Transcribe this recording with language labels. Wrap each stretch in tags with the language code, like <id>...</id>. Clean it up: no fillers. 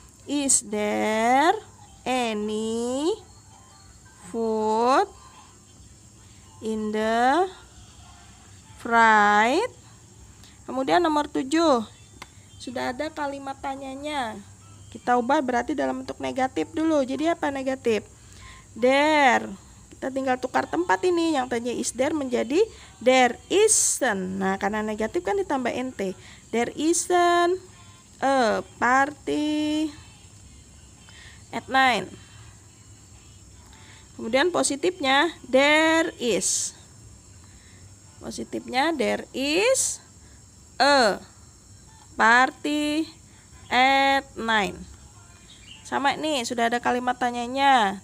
<en>Is there any food in the fridge?</en> <id>Kemudian nomor 7. Sudah ada kalimat tanyanya. Kita ubah berarti dalam bentuk negatif dulu. Jadi apa negatif? There. Kita tinggal tukar tempat ini. Yang tadinya is there menjadi there isn't. Nah, karena negatif kan ditambah nt.</id> <en>There isn't a party at 9.</en> <id>Kemudian positifnya there is.</id> <en>Positifnya there is a party at 9.</en> <id>Sama nih, sudah ada kalimat tanyanya.</id>